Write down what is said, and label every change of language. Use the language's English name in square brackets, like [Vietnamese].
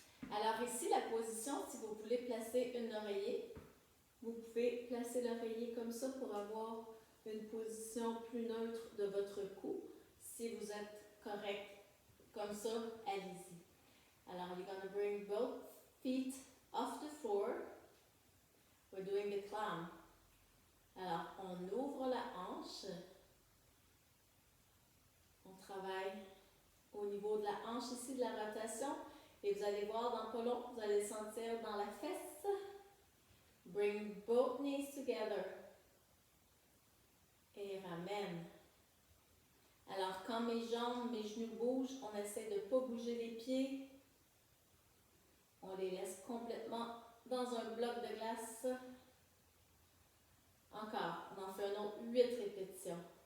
[French] Alors ici, la position, si vous voulez placer un oreiller, vous pouvez placer l'oreiller comme ça pour avoir une position plus neutre de votre cou. Si vous êtes correct comme ça, allez-y. [English] Alors, you're going to bring both feet off the floor. We're doing the clown. [French] Alors, on ouvre la hanche. On travaille au niveau de la hanche ici, de la rotation. Et vous allez voir dans pas long, vous allez le sentir dans la fesse. [English] Bring both knees together. [French] Et ramène. Alors, quand mes jambes, mes genoux bougent, on essaie de ne pas bouger les pieds. On les laisse complètement dans un bloc de glace. Encore, on en fait un autre 8 répétitions.